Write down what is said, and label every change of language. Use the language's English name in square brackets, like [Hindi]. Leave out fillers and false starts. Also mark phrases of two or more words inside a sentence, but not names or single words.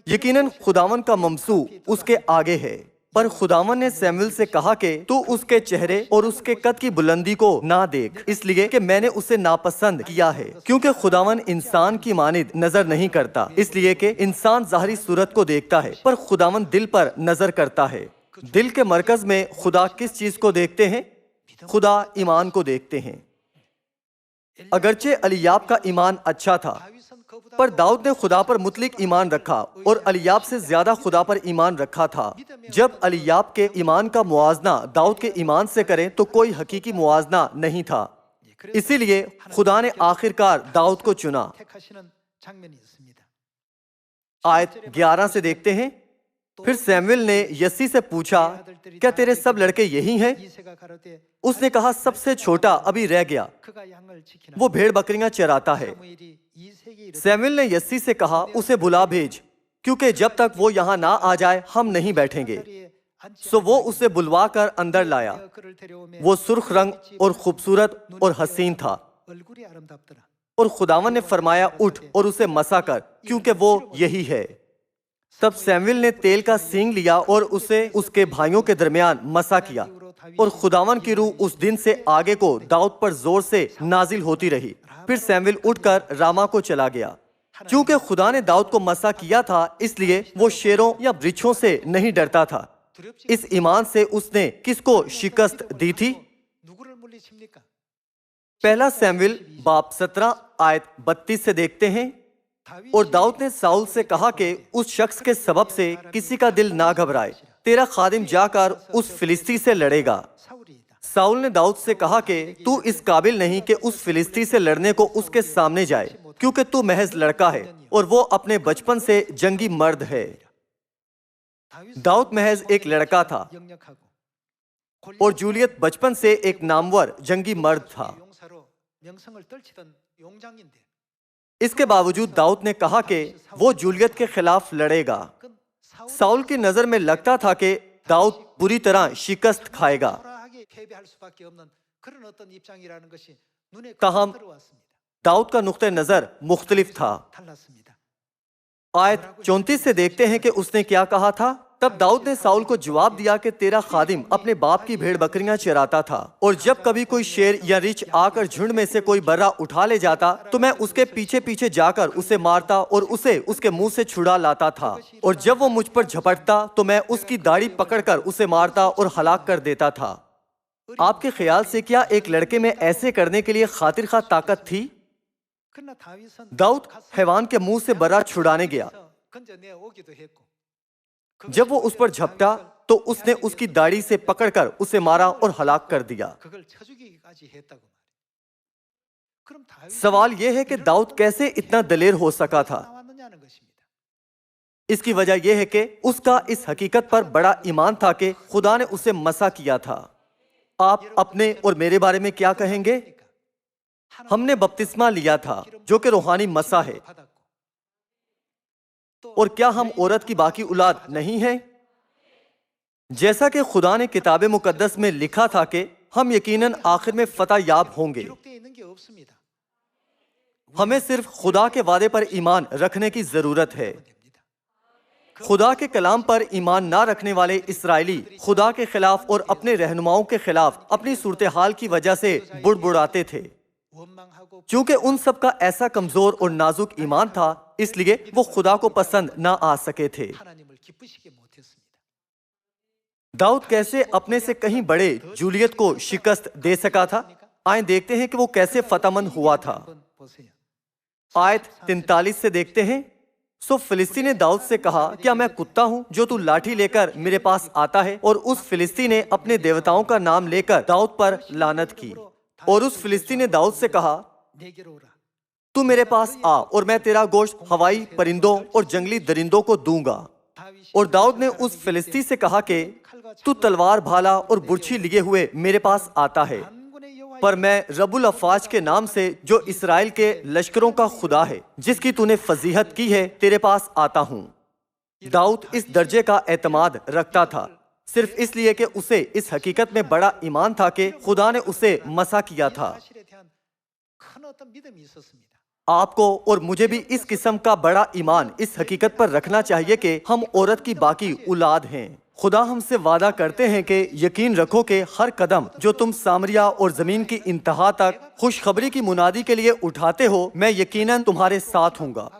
[Urdu] یقیناً خداون کا ممسوح اس کے آگے ہے، پر خداون نے سیموئیل سے کہا کہ تو اس کے چہرے اور اس کے قد کی بلندی کو نہ دیکھ، اس لیے کہ میں نے اسے ناپسند کیا ہے، کیونکہ خداون انسان کی مانند نظر نہیں کرتا، اس لیے کہ انسان ظاہری صورت کو دیکھتا ہے پر خداون دل پر نظر کرتا ہے۔ دل کے مرکز میں خدا کس چیز کو دیکھتے ہیں؟ خدا ایمان کو دیکھتے ہیں۔ اگرچہ الیاب کا ایمان اچھا تھا، [Korean] 다윗은 그보다 [Urdu] پر داؤد نے خدا پر مطلق ایمان رکھا اور الیاب سے زیادہ خدا پر ایمان رکھا تھا۔ جب الیاب کے ایمان کا موازنہ داؤد کے ایمان سے کریں تو کوئی حقیقی موازنہ نہیں تھا، اسی لیے خدا نے آخرکار داؤد کو چنا۔ [Korean] 택하시는 장면이 있습니다. [Urdu] آیت 11 سے دیکھتے ہیں، پھر سیموئیل نے یسی سے پوچھا کیا تیرے سب لڑکے یہی ہیں؟ [Korean] 이새가 가로되 [Urdu] اس نے کہا سب سے چھوٹا ابھی رہ گیا، [Korean] 그가 양을 지키나 [Urdu] وہ بھیڑ بکریاں چراتا ہے۔ [Korean] 사무엘이 이새에게 이르되 [Urdu] سیموئیل نے یسی سے کہا اسے بلا بھیج، کیونکہ جب تک وہ یہاں نہ آ جائے ہم نہیں بیٹھیں گے۔ [Korean] 자리에 앉지 [Urdu] سو وہ اسے بلوا کر اندر لایا۔ [Korean] 않으며 그를 데려오매 [Urdu] وہ سرخ رنگ اور خوبصورت اور حسین تھا، [Korean] 얼굴이 아름답더라. [Urdu] اور خداون نے فرمایا اٹھ اور اسے مسح کر، کیونکہ وہ یہی ہے۔ تب سیموئیل نے تیل کا سینگ لیا اور اسے اس کے بھائیوں کے درمیان مسح کیا، اور خداون کی روح اس دن سے آگے کو داؤد پر زور سے نازل ہوتی رہی۔ پھر سیموئیل اٹھ کر راما کو چلا گیا۔ چونکہ خدا نے داؤد کو مسح کیا تھا اس لیے وہ شیروں یا برچھوں سے نہیں ڈرتا تھا۔ اس ایمان سے اس نے کس کو شکست دی تھی؟ [Korean] 누구를 물리칩니까? [Urdu] پہلا سیموئیل باب 17 آیت 32 سے دیکھتے ہیں، اور داؤد نے ساؤل سے کہا کہ اس شخص کے سبب سے کسی کا دل نہ گھبرائے، تیرا خادم جا کر اس فلسطی سے لڑے گا۔ [Korean] 사울이다. [Urdu] ساؤل نے داؤد سے کہا کہ تو اس قابل نہیں کہ اس فلسطی سے لڑنے کو اس کے سامنے جائے، کیونکہ تو محض لڑکا ہے اور وہ اپنے بچپن سے جنگی مرد ہے۔ داؤد محض ایک لڑکا تھا [Korean] 영력하고 [Urdu] اور جولیت بچپن سے ایک نامور جنگی مرد تھا۔ [Korean] 용사로 명성을 떨치던 용장인데 [Urdu] اس کے باوجود داؤد نے کہا کہ وہ جولیت کے خلاف لڑے گا۔ [Korean] 그건 사울 [Urdu] ساؤل کی نظر میں لگتا تھا کہ داؤد بری طرح شکست کھائے گا، [Korean] 초라하게 패배할 수밖에 없는 그런 어떤 입장이라는 것이 눈에 [Urdu] تاہم [Korean] 들어왔습니다. [Urdu] داؤد کا نقطہ نظر مختلف تھا۔ [Korean] 달랐습니다. [Urdu] آیت 34 سے دیکھتے ہیں کہ اس نے کیا کہا تھا۔ تب داؤد نے ساؤل کو جواب دیا کہ تیرا خادم اپنے باپ کی بھیڑ بکریاں چراتا تھا، اور جب کبھی کوئی شیر یا ریچھ آ کر جھنڈ میں سے کوئی برا اٹھا لے جاتا تو میں اس کے پیچھے پیچھے جا کر اسے مارتا اور اسے اس کے منہ سے چھڑا لاتا تھا، اور جب وہ مجھ پر جھپٹتا تو میں اس کی داڑھی پکڑ کر اسے مارتا اور ہلاک کر دیتا تھا۔ آپ کے خیال سے کیا ایک لڑکے میں ایسے کرنے کے لیے خاطر خواہ طاقت تھی؟ [Korean] 그러나 다윗은 [Urdu] داؤد حیوان کے منہ سے برا چھڑانے گیا۔ [Korean] 건져내오기도 했고 [Urdu] جب وہ اس پر جھپٹا تو اس نے اس کی داڑھی سے پکڑ کر اسے مارا اور ہلاک کر دیا۔ [Korean] 그걸 쳐죽이기까지 했다고 말이에요. 그럼 다윗이 [Urdu] سوال یہ ہے کہ داؤد کیسے اتنا دلیر ہو سکا تھا؟ [Korean] 나왔느냐는 것입니다. [Urdu] اس کی وجہ یہ ہے کہ اس کا اس حقیقت پر بڑا ایمان تھا کہ خدا نے اسے مسح کیا تھا۔ آپ اپنے اور میرے بارے میں کیا کہیں گے؟ ہم نے بپتسمہ لیا تھا جو کہ روحانی مسح ہے، اور کیا ہم عورت کی باقی اولاد نہیں ہیں؟ جیسا کہ خدا نے کتاب مقدس میں لکھا تھا کہ ہم یقیناً آخر میں فتح یاب ہوں گے۔ [Korean] 기록되어 있는 게 없습니다. [Urdu] ہمیں صرف خدا کے وعدے پر ایمان رکھنے کی ضرورت ہے۔ خدا کے کلام پر ایمان نہ رکھنے والے اسرائیلی خدا کے خلاف اور اپنے رہنماؤں کے خلاف اپنی صورتحال کی وجہ سے بڑبڑاتے تھے۔ [Korean] 원망하고 [Urdu] چونکہ ان سب کا ایسا کمزور اور نازک ایمان تھا اس لیے وہ خدا کو پسند نہ آ سکے تھے۔ [Korean] 하나님을 기쁘시게 못했습니다. [Urdu] داؤد کیسے اپنے سے کہیں بڑے جولیت کو شکست دے سکا تھا؟ آئیں دیکھتے ہیں کہ وہ کیسے فتح مند ہوا تھا۔ [Korean] 한번 보세요. [Urdu] آیت 43 سے دیکھتے ہیں، سو فلسطی نے داؤد سے کہا، کیا میں کتا ہوں جو تو لاٹھی لے کر میرے پاس آتا ہے؟ اور اس فلسطی نے اپنے دیوتاؤں کا نام لے کر داؤد پر لعنت کی۔ اور اس فلسطی نے داؤد سے کہا، [Korean] 내게로 오라. [Urdu] تو میرے پاس آ اور میں تیرا گوشت ہوائی پرندوں اور جنگلی درندوں کو دوں گا۔ [Korean] 다윗이 [Urdu] اور داؤد نے اس فلسطی سے کہا کہ تو تلوار بھالا اور برچھی لیے ہوئے میرے پاس آتا ہے، [Korean] 만군의 여호와의 [Urdu] پر میں رب الافواج کے نام سے جو اسرائیل کے لشکروں کا خدا ہے جس کی تو نے فضیحت کی ہے تیرے پاس آتا ہوں۔ داؤد اس درجے کا اعتماد رکھتا تھا صرف اس لیے کہ اسے اس حقیقت میں بڑا ایمان تھا کہ خدا نے اسے مسح کیا تھا۔ [Korean] 사실에 대한 큰 어떤 믿음이 있었습니다. [Urdu] آپ کو اور مجھے بھی اس قسم کا بڑا ایمان اس حقیقت پر رکھنا چاہیے کہ ہم عورت کی باقی اولاد ہیں۔ خدا ہم سے وعدہ کرتے ہیں کہ یقین رکھو کہ ہر قدم جو تم سامریا اور زمین کی انتہا تک خوشخبری کی منادی کے لیے اٹھاتے ہو، میں یقیناً تمہارے ساتھ ہوں گا۔